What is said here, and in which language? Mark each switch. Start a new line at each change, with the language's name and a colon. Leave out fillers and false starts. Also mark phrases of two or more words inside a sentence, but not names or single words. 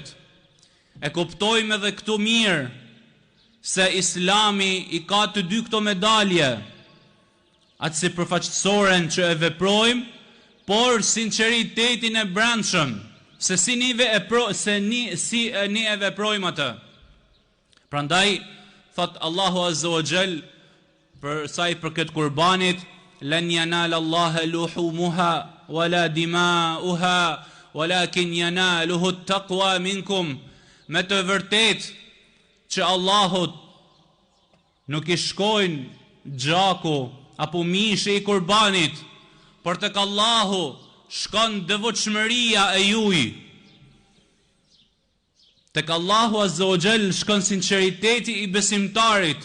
Albanian: E kuptojmë edhe këtu mirë se Islami i ka të dy këto medalje, atë si përfaqësoren që e veprojmë, por sinceritetin e brendshëm, se si ne e veprojmë atë. Prandaj thot Allahu
Arabic: عز وجل
Albanian: për sa i përket kurbanit:
Arabic: "لن ينال الله لحومها ولا دماؤها ولكن يناله التقوى منكم."
Albanian: Me të vërtet që Allahut nuk i shkojnë gjaku apo mishi i kurbanit, por tek Allahu shkon devotshmëria e juaj. Tek Allahu
Arabic: عز وجل
Albanian: shkon sinqeriteti i besimtarit.